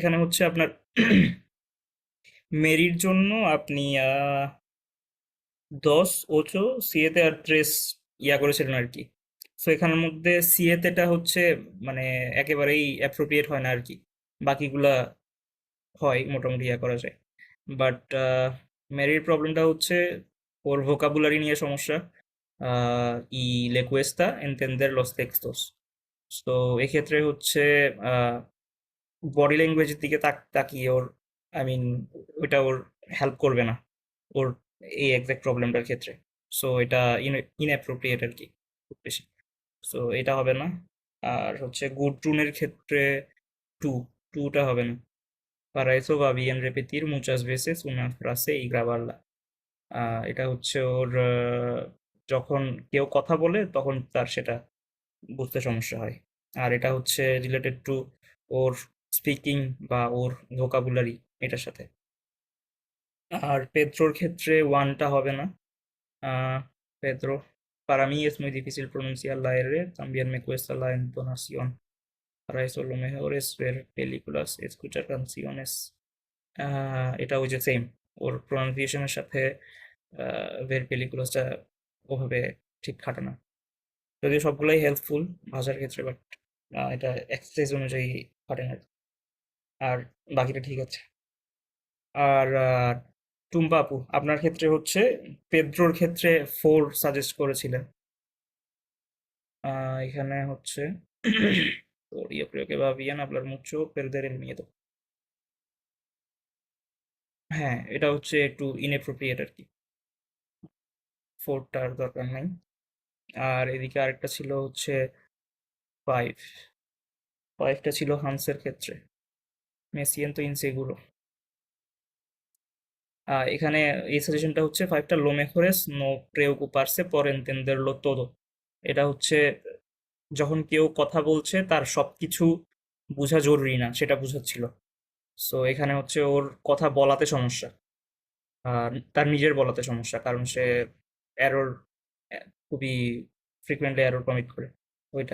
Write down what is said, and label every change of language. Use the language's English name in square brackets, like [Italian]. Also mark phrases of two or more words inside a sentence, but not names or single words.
[Bangla] এখানে হচ্ছে আপনার মেরির জন্য আপনি 10, 8 আর 3 ইয়া করেছিলেন আর কি। সো এখানের মধ্যে সিএতেটা হচ্ছে মানে একেবারেই অ্যাপ্রোপ্রিয়েট হয় না আর কি, বাকিগুলা হয় মোটামুটি ইয়া করা যায়। বাট মেরির প্রবলেমটা হচ্ছে ওর ভোকাবুলারি নিয়ে সমস্যা। [Spanish] ই le cuesta entender los textos. [Bangla] তো এক্ষেত্রে হচ্ছে [English] body language [Bangla] দিকে তাকিয়ে ওর, [English] I mean, [Bangla] ওইটা ওর হেল্প করবে না ওর এই [English] exact problem [Bangla] ক্ষেত্রে। সো এটা ইনঅ্যাপ্রোপ্রিয়েট আর কি, খুব বেশি। সো এটা হবে না। আর হচ্ছে গুড টুনের ক্ষেত্রে টু টুটা হবে না। [Spanish] para eso va bien repetir muchas veces una frase y grabarla. [Bangla] এটা হচ্ছে ওর যখন কেউ কথা বলে তখন তার সেটা বুঝতে সমস্যা হয়। আর এটা হচ্ছে [English] related to [Bangla] ওর স্পিকিং বা ওর ভোকাবুলারি এটার সাথে। আর পেদ্রোর ক্ষেত্রে ওয়ানটা হবে না। [Spanish] Pedro, para mí es muy difícil pronunciar la R, también me cuesta la entonación. Para eso lo mejor es ver películas, escuchar canciones. [Bangla] এটা ওই যে সেম, ওর প্রনাউন্সিয়েশনের সাথে [Spanish] ver películasটা [Bangla] ওভাবে ঠিক খাটে না। যদিও সবগুলাই হেল্পফুল ভাষার ক্ষেত্রে, বাট এটা এক্সারসাইজ অনুযায়ী খাটে না। আর বাকিটা ঠিক আছে। আর টুম্পা আপু, আপনার ক্ষেত্রে হচ্ছে পেদ্রোর ক্ষেত্রে 4 সাজেস্ট করেছিলেন। এখানে হচ্ছে [Spanish] yo creo que va bien hablar mucho, perder el miedo. [Bangla] হ্যাঁ, এটা হচ্ছে একটু ইনএপ্রোপ্রিয়েট আর কি, 4টার দরকার নাই। আর এদিকে আরেকটা ছিল হচ্ছে 5, 5টা ছিল হান্সের ক্ষেত্রে, [Spanish] me siento inseguro. [Bangla] এখানে এই সাজেশনটা হচ্ছে 5টা [Spanish] lo mejor es no preocuparse por entenderlo todo. [Bangla] এটা হচ্ছে যখন কেউ কথা বলছে তার সবকিছু বোঝা জরুরি না, সেটা বোঝাচ্ছিল। সো এখানে হচ্ছে ওর কথা বলাতে সমস্যা, আর তার নিজের বলাতে সমস্যা, কারণ সে এরর, খুবই [English] frequently error commit [Bangla] করে ওইটা।